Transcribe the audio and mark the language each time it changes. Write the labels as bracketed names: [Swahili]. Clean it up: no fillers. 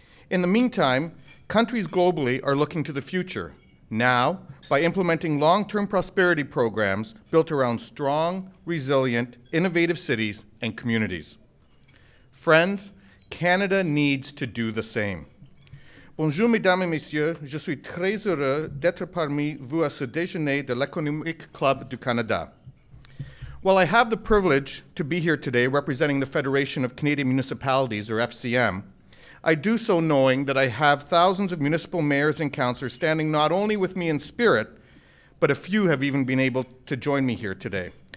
[English] In the meantime, countries globally are looking to the future, now by implementing long-term prosperity programs built around strong, resilient, innovative cities and communities. Friends, Canada needs to do the same. [French] Bonjour, mesdames et messieurs. Je suis très heureux d'être parmi vous à ce déjeuner de l'Économique Club du Canada. [English] While I have the privilege to be here today representing the Federation of Canadian Municipalities, or FCM, I do so knowing that I have thousands of municipal mayors and councillors standing not only with me in spirit, but a few have even been able to join me here today.